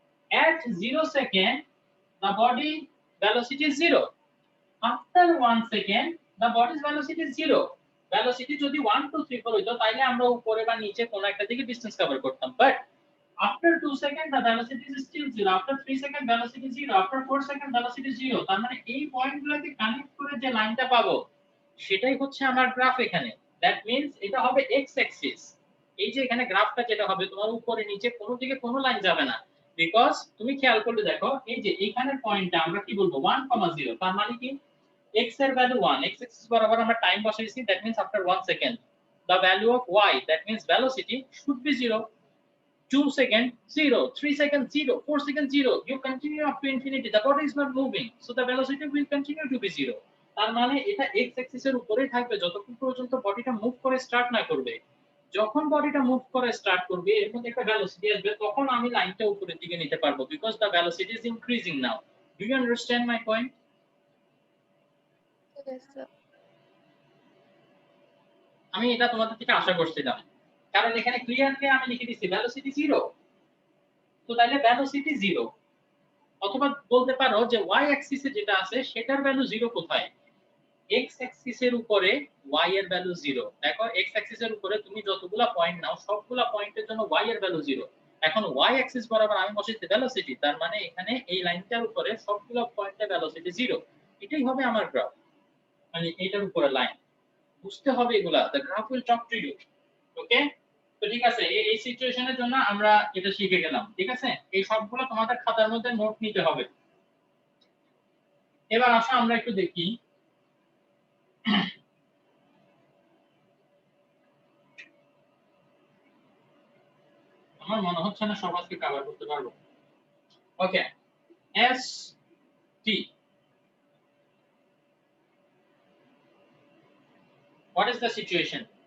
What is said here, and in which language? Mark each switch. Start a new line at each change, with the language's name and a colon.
English: At 0 second the body velocity is 0. After 1 second the body's velocity is 0.
Bangla: velocity যদি 1 2 3 4 হইতো তাইলে আমরা উপরে বা নিচে কোন একটা দিকে ডিসটেন্স কভার করতাম,
English: But after 2 seconds the velocity is still 0, after 3 seconds velocity is 0, after 4 seconds velocity is 0.
Bangla: তার মানে এই পয়েন্টগুলোকে কানেক্ট করে যে লাইনটা পাবো সেটাই হচ্ছে আমার গ্রাফ এখানে। দ্যাট মিন্স এটা হবে x অ্যাক্সিস। এই যে এখানে গ্রাফটা যেটা হবে তোমার উপরে নিচে কোনো দিকে কোনো লাইন যাবে না, বিকজ তুমি খেয়াল করলে দেখো এই যে এইখানের পয়েন্টটা আমরা কি বলবো 1, 0, তার মানে কি x এর ভ্যালু 1, x অ্যাক্সিস বরাবর আমরা টাইম বসাইছি, that means after 1 second
English: the value of y, that means velocity, should be 0. 2 seconds 0, 3 seconds 0, 4 seconds 0, you continue up to infinity, the body is not moving, so the velocity will continue to be 0.
Bangla: তার মানে এটা x Axis এর উপরেই থাকবে যতক্ষণ পর্যন্ত বডিটা move করে স্টার্ট না করবে। যখন বডিটা মুভ করে স্টার্ট করবে এর মধ্যে একটা ভেলোসিটি আসবে, তখন আমি লাইনটা উপরের দিকে নিতে পারবো, because
English: the velocity is increasing now. Do you understand my point? Yes, sir.
Bangla: আমি এটা তোমাদের থেকে আশা করছিলাম, কারণ এখানে ক্লিয়ারলি আমি লিখে দিছি ভেলোসিটি 0, তো তাহলে ভেলোসিটি 0, অথবা বলতে পারো যে y অ্যাক্সিসে যেটা আছে সেটার ভ্যালু 0 কোথায়, x অ্যাক্সিসের উপরে y এর ভ্যালু 0। দেখো x অ্যাক্সিসের উপরে তুমি যতগুলা পয়েন্ট নাও সবগুলা পয়েন্টের জন্য y এর ভ্যালু 0। এখন y অ্যাক্সিস বরাবর আমি বসাইছি ভেলোসিটি, তার মানে এখানে এই লাইনটার উপরে সবগুলা পয়েন্টে ভেলোসিটি 0। এটাই হবে আমার গ্রাফ, মানে এটার উপরে লাইন। বুঝতে হবে এগুলা,
English: the graph will talk to you, okay?
Bangla: তো ঠিক আছে, এই সিচুয়েশনের জন্য আমরা এটা শিখে গেলাম, ঠিক আছে? এই সবগুলো তোমাদের খাতার মধ্যে নোট নিতে হবে। এবার আসো আমরা একটু দেখি আমার মনে হচ্ছে না সব আজকে কভার করতে পারবো।
English: Okay, S T, what is the situation?